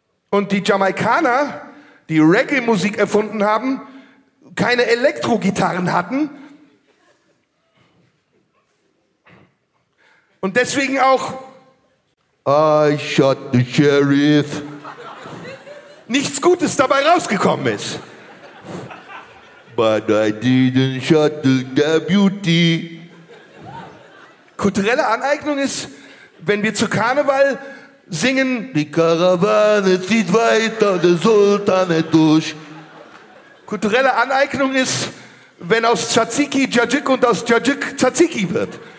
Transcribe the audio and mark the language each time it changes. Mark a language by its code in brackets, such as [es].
[de] Und die Jamaikaner, die Reggae-Musik erfunden haben, keine Elektro-Gitarren hatten, und deswegen auch [en] I shot the sheriff [de] nichts Gutes dabei rausgekommen ist. [en] But I didn't shot the deputy. [de] Kulturelle Aneignung ist, wenn wir zu Karneval singen die Karawane zieht weiter der Sultane durch. Kulturelle Aneignung ist, wenn aus Tzatziki Djadjik und aus Djadjik Tzatziki wird.